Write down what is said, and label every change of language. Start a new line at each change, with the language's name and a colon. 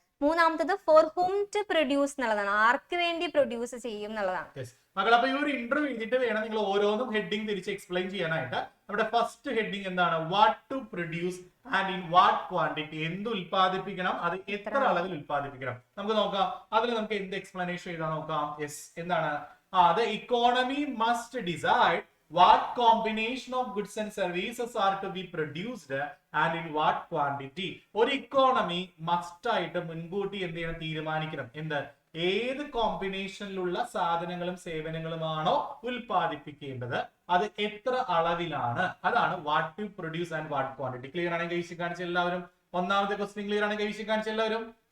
Malayalam: മൂന്നാമത്തത്
English: for whom to produce
Malayalam: എന്നുള്ളതാണ്, ആർക്ക് വേണ്ടി പ്രൊഡ്യൂസ് ചെയ്യും എന്നുള്ളതാണ്. മക്കൾ അപ്പൊ ഈ ഒരു ഇന്റർവ്യൂ എഴുതിയിട്ട് വേണം നിങ്ങൾ ഓരോന്നും ഹെഡിങ് തിരിച്ച് എക്സ്പ്ലെയിൻ ചെയ്യാനായിട്ട്. നമ്മുടെ ഫസ്റ്റ് ഹെഡിങ് എന്താണ്,
English: what to produce and in what quantity,
Malayalam: എന്ത് ഉൽപ്പാദിപ്പിക്കണം, അത് എത്ര അളവിൽ ഉൽപ്പാദിപ്പിക്കണം. നമുക്ക് നോക്കാം അതിൽ നമുക്ക് എന്ത് എക്സ്പ്ലനേഷൻ എഴുതാൻ നോക്കാം.
English: yes,
Malayalam: എന്താണ്,
English: the economy must decide what combination of goods and services are to be produced and in what quantity.
Malayalam: ഒരു ഇക്കോണമി മസ്റ്റ് ആയിട്ട് മുൻകൂട്ടി എന്ത് ചെയ്യണം, തീരുമാനിക്കണം. എന്ത്, ഏത് കോമ്പിനേഷനിലുള്ള സാധനങ്ങളും സേവനങ്ങളുമാണോ ഉൽപ്പാദിപ്പിക്കേണ്ടത്, അത് എത്ര അളവിലാണ്, അതാണ്
English: What to produce and what quantity.
Malayalam: Clear ആണെങ്കിൽ കൈവശം കാണിച്ച എല്ലാവരും. ഒന്നാമത്തെ ക്വസ്റ്റ്യൻ ക്ലിയർ ആണെങ്കിൽ കൈവശം കാണിച്ച എല്ലാവരും.